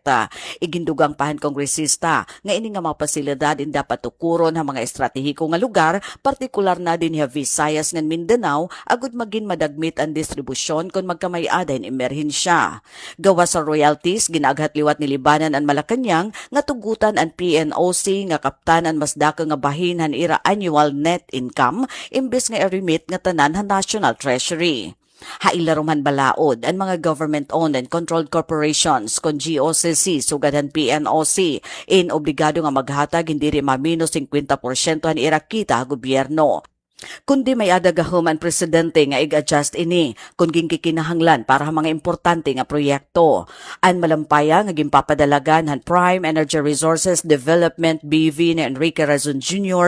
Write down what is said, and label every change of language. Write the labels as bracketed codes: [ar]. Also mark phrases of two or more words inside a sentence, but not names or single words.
[war] Igindugang pahan kongresista nga ini nga mga pasilidad in dapat tukuron ha mga estratehiko nga lugar, partikular na din ha Visayas ngan Mindanao, agud magin madagmit ang distribusyon kung magkamay-ada hin emerhensya. Gawa sa royalties, ginaghatliwat ni Libanan ang Malacanang nga tugutan ang PNOC nga kaptanan mas daka nga bahin han ira [en] annual net income [war] imbes nga i-remit nga tanan han National Treasury. Hailaruman balaod ang mga [en] government-owned and controlled corporations [war] kon GOCC sugadan PNOC in obligado nga maghatag hindi rin mamino 50% han ira kita gobyerno. Kundi may adagahom ang presidente nga i-adjust ini kung ginkikinahanglan para sa mga importante nga proyekto. Ang Malampaya nga gimpapadalagan han Prime Energy Resources Development BV ni Enrique Razon Jr.